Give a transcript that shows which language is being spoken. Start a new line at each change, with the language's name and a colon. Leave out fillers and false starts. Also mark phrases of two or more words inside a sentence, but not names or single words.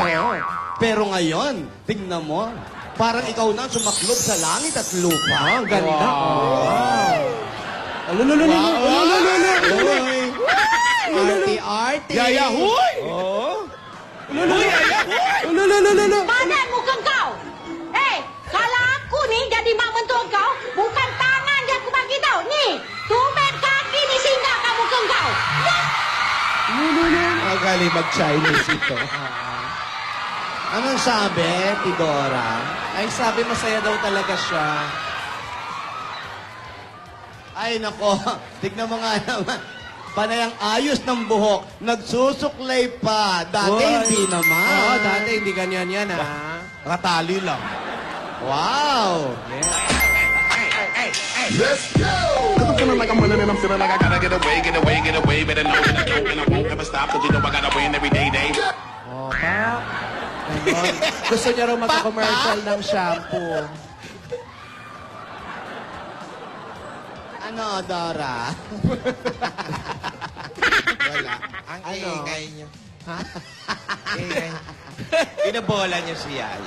Filipino: Pero ngayon, tignan mo, parang ikaw na sumaklob sa langit at lupa. Ang ganda. Arty-arty. Yaya, huy!
Malay: Panan mo kang kau? Kalau aku ni jadi mak mentua kau, bukan tangan yang aku bagi tau. Ni, tumit kaki ni singgah kamu kang kau.
Filipino: Magaling mag-Chinese ito. Anong sabi, Tidora? Ay, sabi masaya daw talaga siya. Ay, nako, tignan mo nga naman. Panay ang ayos ng buhok, nagsusuklay pa. Dati Hoy. hindi naman. Oo, dati hindi ganyan yan, ha? Ratali lang. Wow!
English: I'm feeling like I'm winning and I'm feeling like I gotta get away. Better know that I don't and I won't ever stop. Cause you know I gotta win every day.
Filipino: Oh, pa. Ganon. Gusto niya raw magka-commercial ng shampoo. Ano, Dora? Wala. Ang Ano? ingay niyo. Ingay. Pinabola niyo si Yaya.